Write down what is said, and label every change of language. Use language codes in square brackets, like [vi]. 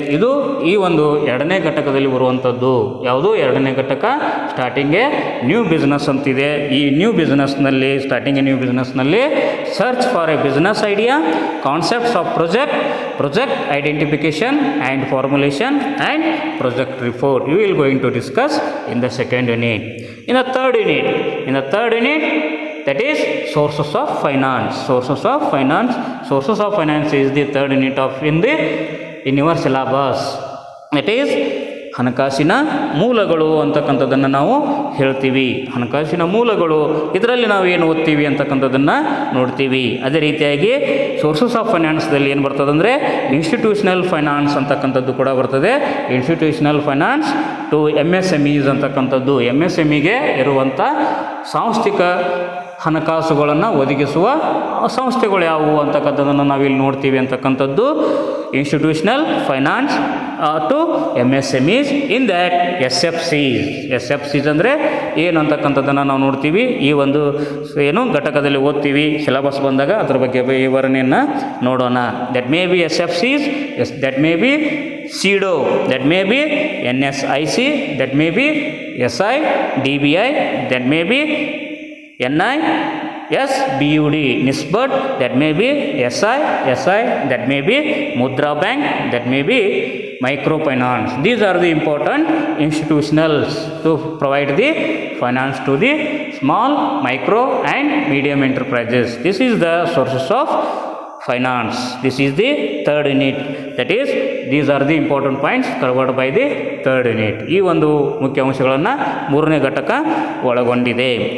[kn] ಇದು ಈ ಒಂದು 2ನೇ ಘಟಕದಲ್ಲಿ ಬರುವಂಥದ್ದು. ಯಾವುದು 2ನೇ ಘಟಕ? [en] starting a new business [kn] ಅಂತಿದೆ. ಈ [en] Starting a new ಬಿಸ್ನೆಸ್ನಲ್ಲಿ search for a business idea, concepts of project, project identification and formulation and project report. We will going to discuss in the second unit. In the third unit, that is sources of finance. Sources of finance is the third unit in your syllabus. That is [kn] ಹಣಕಾಸಿನ ಮೂಲಗಳು ಅಂತಕ್ಕಂಥದ್ದನ್ನು ನಾವು ಹೇಳ್ತೀವಿ. ಹಣಕಾಸಿನ ಮೂಲಗಳು ಇದರಲ್ಲಿ ನಾವು ಏನು ಓದ್ತೀವಿ ಅಂತಕ್ಕಂಥದ್ದನ್ನು ನೋಡ್ತೀವಿ. ಅದೇ ರೀತಿಯಾಗಿ ಸೋರ್ಸಸ್ ಆಫ್ ಫೈನಾನ್ಸ್ದಲ್ಲಿ ಏನು ಬರ್ತದೆ ಅಂದರೆ ಇನ್ಸ್ಟಿಟ್ಯೂಷನಲ್ ಫೈನಾನ್ಸ್ ಅಂತಕ್ಕಂಥದ್ದು ಕೂಡ ಬರ್ತದೆ. ಇನ್ಸ್ಟಿಟ್ಯೂಷನಲ್ ಫೈನಾನ್ಸ್ ಟು MSMEs ಅಂತಕ್ಕಂಥದ್ದು, MSMEಗೆ ಇರುವಂಥ ಸಾಂಸ್ಥಿಕ ಹಣಕಾಸುಗಳನ್ನು ಒದಗಿಸುವ ಸಂಸ್ಥೆಗಳು ಯಾವುವು ಅಂತಕ್ಕಂಥದ್ದನ್ನು ನಾವಿಲ್ಲಿ ನೋಡ್ತೀವಿ ಅಂತಕ್ಕಂಥದ್ದು institutional finance to MSMEs. [en] in that [kn] SFCs ಅಂದರೆ ಏನು ಅಂತಕ್ಕಂಥದ್ದನ್ನು ನಾವು ನೋಡ್ತೀವಿ. ಈ ಒಂದು ಏನು ಘಟಕದಲ್ಲಿ ಓದ್ತೀವಿ, ಸಿಲೆಬಸ್ ಬಂದಾಗ ಅದರ ಬಗ್ಗೆ ವಿವರಣೆಯನ್ನು ನೋಡೋಣ. [en] That may be SFCs, that may be CEDO, that may be NSIC, that may be SI, DBI, that may be NISBUD, NISBUD, that may be SI, that may be Mudra Bank, that may be microfinance. These are the important institutionals to provide the finance to the small, micro and medium enterprises. This is the sources of finance. This is the third unit. That is, these are the important points covered by the third unit. [kn] ಈ ಒಂದು ಮುಖ್ಯ ಅಂಶಗಳನ್ನು ಮೂರನೇ ಘಟಕ ಒಳಗೊಂಡಿದೆ.